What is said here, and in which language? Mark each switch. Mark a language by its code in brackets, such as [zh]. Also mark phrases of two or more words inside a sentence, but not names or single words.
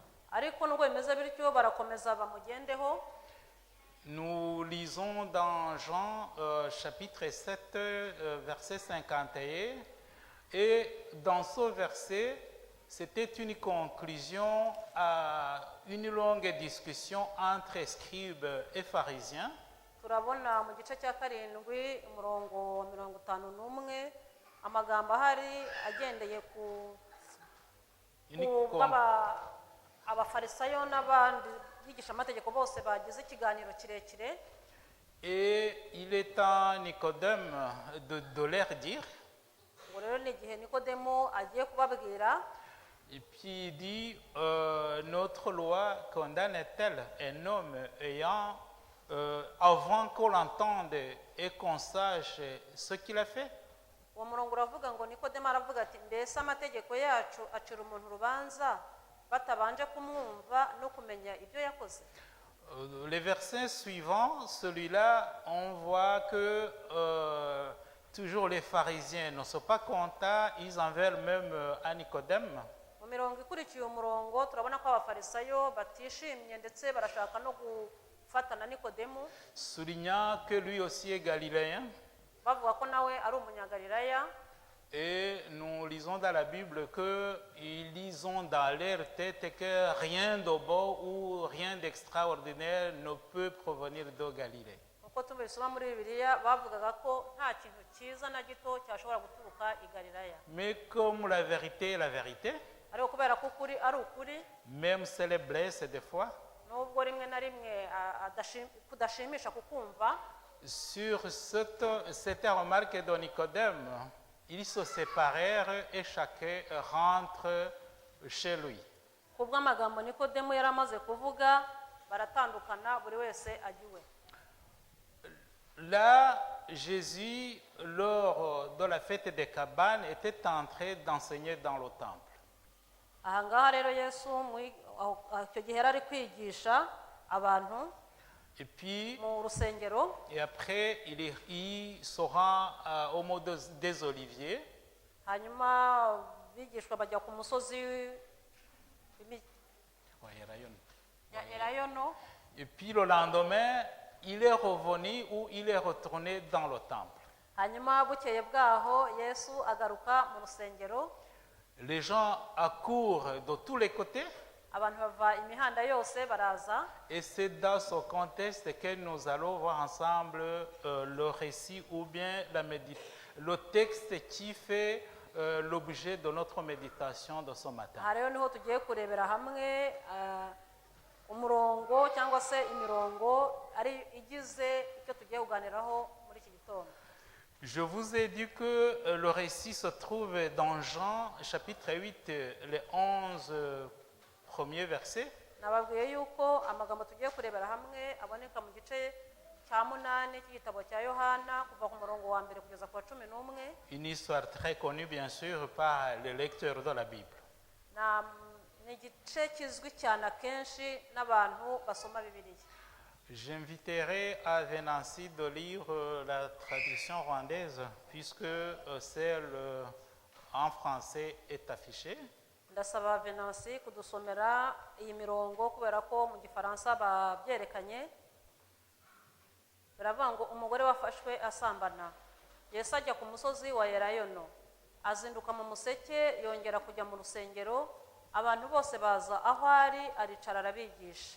[fr] Nous lisons dans Jean chapitre 7, verset 51, et dans ce verset, c'était une conclusion à une longue discussion entre scribes et pharisiens. [rw] amagambo ahari agendeye ku Unique abafarisayo n'abandi bigisha amategeko bose bagize ikiganiro kirekire. [fr] Et il est à Nicodème de leur dire, [rw] Ngo rero ni igihe Nikodemo agiye kubabwira, [fr] et puis il dit, notre loi condamne-t-elle un homme ayant, avant qu'on l'entende et qu'on sache ce qu'il a fait? [rw] uwo murongo uravuga ngo Nikodemo aravuga ati mbese amategeko yacu acira umuntu urubanza batabanje kumwumva no kumenya ibyo yakoze. [fr] Les versets suivants, celui-là, on voit que toujours les pharisiens ne sont pas contents, ils en veulent même à Nicodème. [rw] Mu mirongo ikurikiye umurongo turabona ko abafarisayo batishimye ndetse barashaka no gufatana Nikodemo, [fr] Soulignant que lui aussi est galiléen. [rw] bavuga ko nawe ari umunyagalilaya. [fr] Et nous lisons dans la Bible qu'ils lisent dans leur tête que rien de beau ou rien d'extraordinaire ne peut provenir de Galilée. [rw] Uko tubisoma muri Bibiliya bavugaga ko nta kintu cyiza na gito cyashobora guturuka i Galilaya. [fr] Mais comme la vérité est la vérité, [rw] Ariko kubera ko ukuri ari ukuri, [fr] même si elle blesse des fois, [rw] nubwo rimwe na rimwe kudashimisha kukumva, [fr] sur cette remarque de Nicodème, ils se séparèrent et chacun rentre chez lui. [rw] kubw'amagambo Nikodemo yari amaze kuvuga baratandukana, buri wese ajya iwe. [fr] Là, Jésus, lors de la fête des cabanes, était en train d'enseigner dans le temple. [rw] Aha ngaha rero Yesu icyo gihe yari ari kwigisha abantu [fr] Et puis, [rw] mu rusengero, [fr] et après, il se rend au mont des Oliviers. [rw] hanyuma bigishwa bajya ku musozi ya Elayono. [fr] Et puis le lendemain, il est revenu ou il est retourné dans le temple. [rw] Hanyuma bukeye bwaho Yesu agaruka mu rusengero, [fr] Les gens accourent de tous les côtés. [rw] abantu bava imihanda yose baraza. [fr] Et c'est dans ce contexte que nous allons voir ensemble le récit ou bien le texte qui fait l'objet de notre méditation de ce matin. [rw] Aha rero niho tugiye kurebera hamwe umurongo cyangwa se imirongo ari igize icyo tugiye kuganiraho muri iki gitondo. [fr] Je vous ai dit que le récit se trouve dans Jean chapitre 8, les 11 premiers versets. [rw] Nababwiye yuko amagambo tugiye kurebera hamwe aboneka mu gice cya 8 cy'igitabo cya Yohana kuva ku murongo wa mbere kugeza ku wa 11. [fr] Une histoire très connue bien sûr par les lecteurs de la Bible. [rw] Ni igice kizwi cyane akenshi n'abantu basoma Bibiliya. [fr] J'inviterai à Venancy de lire la traduction rwandaise puisque celle en français est affichée. [rw] Ndasaba Venancy kudusomera iyi mirongo kubera ko mu gifaransa babyerekanye. Baravuga ngo umugore wafashwe asambana. Yesu ajya ku musozi wa Elayono, azinduka mu museke, yongera kujya mu rusengero, abantu bose baza aho ari, aricara arabigisha.